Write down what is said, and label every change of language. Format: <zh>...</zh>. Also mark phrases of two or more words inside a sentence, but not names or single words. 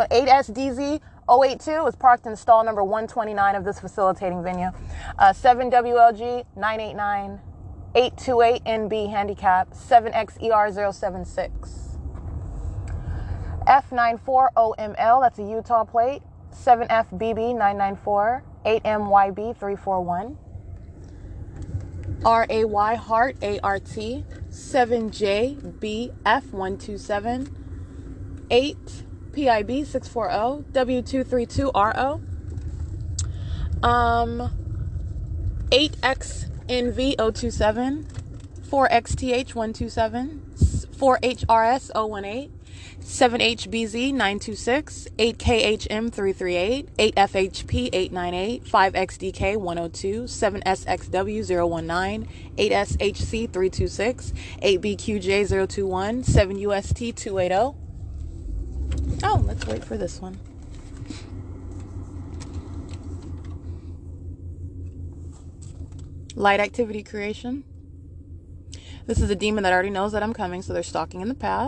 <en>8SDZ082 is parked in stall number 129 of this facilitating venue. 7WLG989, 828NB handicap, 7XER076. F94OML, that's a Utah plate. 7FBB994, 8MYB341. RAY Heart ART 7JBF127, 8PIB640 W232RO, 8XNV027, 4XTH127, 4HRS018, 7HBZ926, 8KHM338, 8FHP898, 5XDK102, 7SXW019, 8SHC326, 8BQJ021, 7UST280. Oh, let's wait for this one. Light activity creation. This is a demon that already knows that I'm coming, so they're stalking in the path.</en>